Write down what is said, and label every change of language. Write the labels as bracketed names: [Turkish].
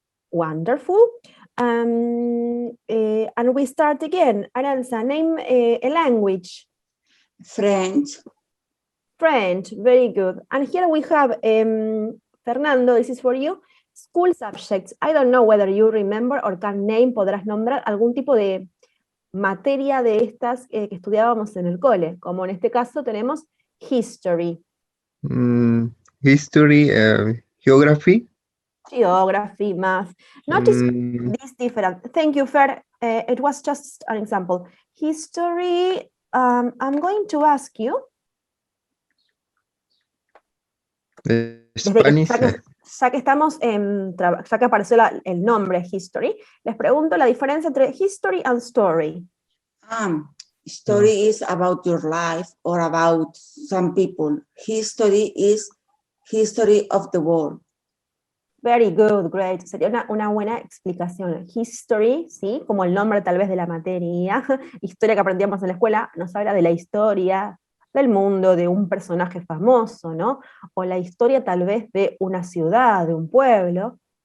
[English] Wonderful. And we start again. Aranza, name a language. French. French, very good. And here we have, Fernando, this is for you, school subjects. I don't know whether you remember or can name, [Spanish] podrás nombrar algún tipo de materia de estas que estudiábamos en el cole, como en este caso tenemos history. [English] History, geography. Geography, math. Notice this different. Thank you, Fer. It was just an example. History, I'm going to ask you. Spanish. [Spanish] Ya que estamos ya que apareció el nombre history, les pregunto la diferencia entre [English] history and story. Story is about your life or about some people. History is history of the world. Very good, great. [Spanish] Sería una buena explicación. History, ¿sí? Como el nombre tal vez de la materia. Historia que aprendíamos en la escuela nos habla de la historia del mundo, de un personaje famoso, ¿no? O la historia tal vez de una ciudad, de un pueblo.